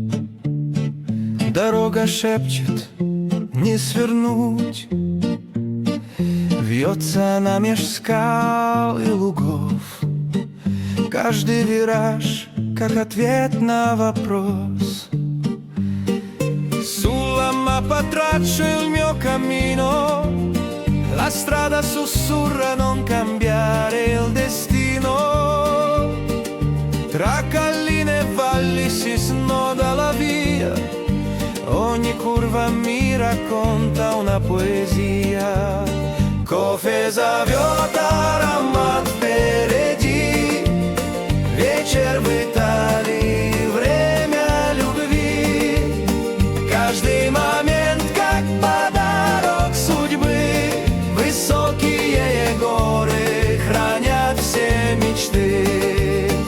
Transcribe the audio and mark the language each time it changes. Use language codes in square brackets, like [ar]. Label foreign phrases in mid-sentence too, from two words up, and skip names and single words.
[ru] Дорога шепчет, не свернуть. Вьется она меж скал и лугов. Каждый вираж, как ответ на вопрос. [it] Sulla mappa traccio il mio cammino. La strada sussurra non cambiare il destino. Tra colline e valli si snoda la via. Ogni curva mi racconta una poesia. [ru] Кофе зовет аромат впереди. Вечер в Италии, время любви. Каждый момент как подарок судьбы. Высокие горы хранят все мечты.